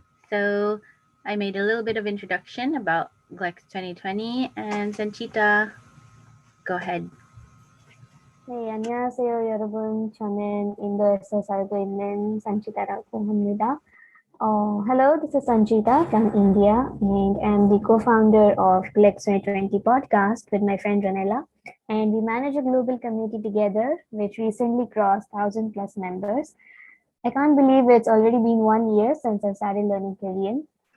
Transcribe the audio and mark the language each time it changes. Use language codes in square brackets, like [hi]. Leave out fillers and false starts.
[en] So I made a little bit of introduction about GLEx2020, and Sanchita, go ahead. [ko] 네, 안녕하세요, 여러분. 저는 인도에서 살고 있는 산치다라고 합니다. [en] Hello, this is Sanchita from India, and I'm the co-founder of GLEx2020 podcast with my friend Ranella. And we manage a global community together, which recently crossed 1,000 plus members. I can't believe it's already been 1 year since I started learning Korean.